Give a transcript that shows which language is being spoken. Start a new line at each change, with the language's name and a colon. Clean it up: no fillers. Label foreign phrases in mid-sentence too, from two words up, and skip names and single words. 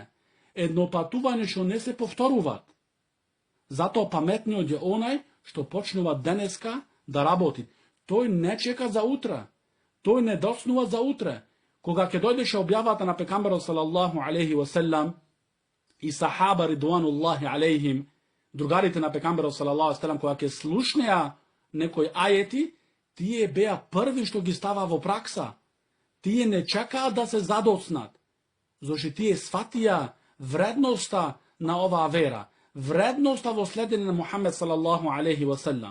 Macedonian: Едно патување што не се повторуваат. Затоа паметниот е онај што почнува денеска да работи. Тој не чека за утре. Тој не доцнува за утре. Кога ќе дојдеше објавата на пекамберот
Arabic: صلى الله عليه وسلم
Macedonian: и сахаба
Arabic: رضوان الله عليهم,
Macedonian: другарите на пекамберот
Arabic: صلى الله عليه وسلم,
Macedonian: кога ќе слушнеа некои ајети, тие беа први што ги става во пракса. Тие не чекаат да се задоцнат, зашто тие сватија вредноста на оваа вера, вредноста во следење на Мухаммед
Arabic: صلى الله عليه وسلم.